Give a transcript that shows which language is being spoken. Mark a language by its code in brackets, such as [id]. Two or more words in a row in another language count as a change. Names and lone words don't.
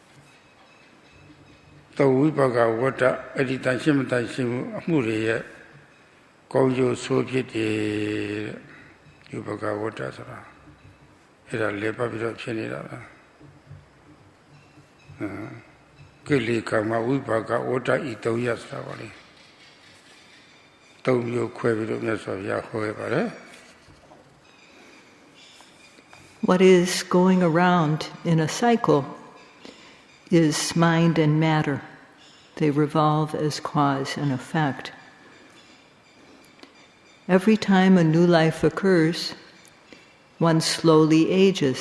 [my] သောဝိပကဝတ္တအဲ့ဒီတရှိမတရှိမှုအမှုတွေရဲ့ကောင်းကျိုးဆိုးဖြစ်တယ်တဲ့ဝိပကဝတ္တဆိုတာအဲ့ဒါလေပတ်ပြီးတော့ဖြစ်နေတာပါကိလေကာမဝိပကဝတ္တဤသုံးရဆိုတာပေါ့လေသုံးမျိုးခွဲပြီးတော့မြတ်စွာဘုရားဟောခဲ့ပါတယ် [en] What is going around in a cycle is mind and matter. They revolve as cause and effect. Every time a new life occurs, one slowly ages.